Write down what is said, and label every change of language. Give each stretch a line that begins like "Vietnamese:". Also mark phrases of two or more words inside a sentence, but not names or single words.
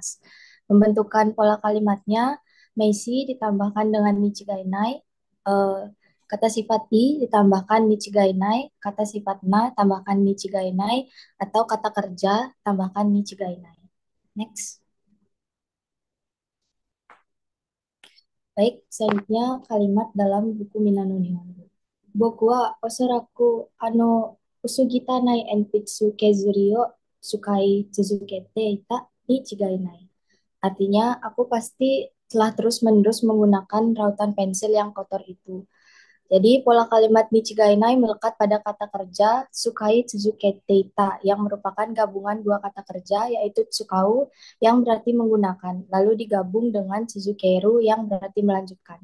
Indonesian: Pembentukan pola kalimatnya, Meisi ditambahkan dengan nichigainai, eh, kata sifat di ditambahkan nichigainai, kata sifat na tambahkan nichigainai, atau kata kerja tambahkan nichigainai. Next. Baik, selanjutnya kalimat dalam buku Minano Nihongo.
Japanese: 僕はおそらく薄汚いえんぴつ削りを使い続けていたに違いない.
Indonesian: Artinya, aku pasti telah terus-menerus menggunakan rautan pensil yang kotor itu. Jadi pola kalimat Nichigainai melekat pada kata kerja
Japanese: 使い続けていた
Indonesian: yang merupakan gabungan dua kata kerja yaitu tsukau yang berarti menggunakan, lalu digabung dengan Tsuzukeru yang berarti melanjutkan.